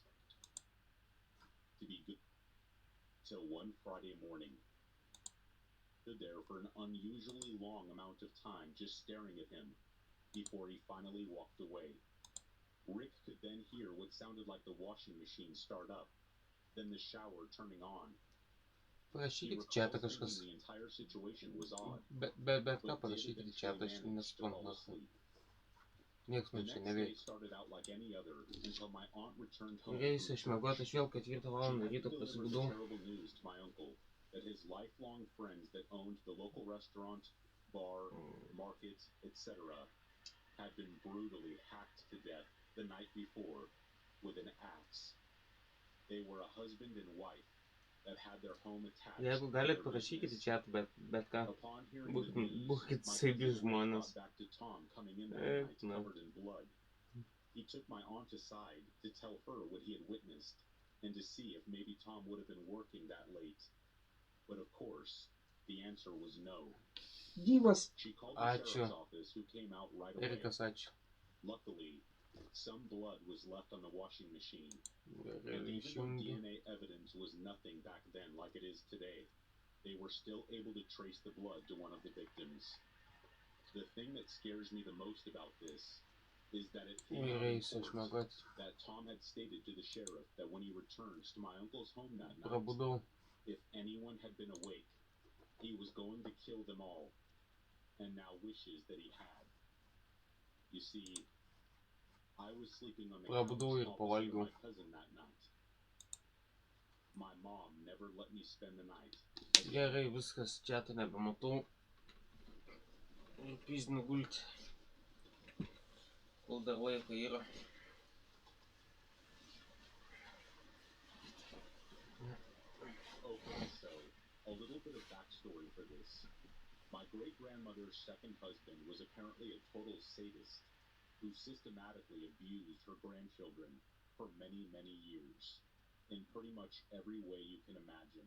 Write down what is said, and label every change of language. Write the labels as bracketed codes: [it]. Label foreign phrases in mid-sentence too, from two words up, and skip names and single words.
[en] To be good till one Friday morning. Stood there for an unusually long amount of time just staring at him before he finally walked away. Rick could then hear what sounded like the washing machine start up, then the shower turning on. He [lt] Parašykite [en] recalls [lt] čia [en] thinking [lt] kažkas. [en] the entire situation was odd, [lt] Bet ką [en] but did [lt] parašykite čia, [en] eventually [lt] aš [en] manage to fall [lt] nesuprantu. [en] asleep. [lt] Niekas [en] The [lt] man čia [en] next day [lt] neveikia. [en] started out like any other until my aunt returned home [lt] Reis [en] from [lt] išmiegoti, aš [en] church. [lt] vėl 4 [en] She [lt] valandą [en] had to [lt] ryto [en] deliver the [lt] prasigudau. [en] terrible news to my uncle that his lifelong friends that owned the local restaurant, bar, market, etc. had been brutally hacked to death the night before with an axe. They were a husband and wife that had their home attached [lt] Jeigu [en] to [lt] galit, [en] their [lt] parašykite [en] business. [lt] čia, bet ką. [en] Upon hearing the news, [lt] Būkit [en] my [lt] saibi [en] cousin Rick [lt] žmonės. [en] thought back to Tom coming in that [lt] Eik, [en] night [lt] na. [en] covered in blood. He took my aunt aside to tell her what he had witnessed. and to see if maybe Tom would have been working that late. But of course, the answer was no. [lt] Gyvas. [en] She called the [lt] Ačiū. [en] sheriff's office, who came out right away. [lt] Erikas, ačiū. [en] Luckily, some blood was left on the washing machine. [lt] Gerai, [en] And even though [lt] išjungiu. [en] DNA evidence was nothing back then like it is today, they were still able to trace the blood to one of the victims. The thing that scares me the most about this is that it came out [lt] Gerai, [en] in court [lt] išmiegoti. [en] that Tom had stated to the sheriff that when he returns to my uncle's home that night, [lt] Prabudau. [en] if anyone had been awake, he was going to kill them all, and now wishes that he had. You see, I was sleeping on the couch [lt] Prabudau ir [en] opposite of [lt] pavalgiau. [en] my cousin that night. My mom never let me spend the night. [lt] Gerai, viskas, čia tai nebematau. Piznių gulti. Kol dar laiko yra. [en] Okay, so, a little bit of backstory for this. My great-grandmother's second husband was apparently a total sadist who systematically abused her grandchildren for many, many years, in pretty much every way you can imagine.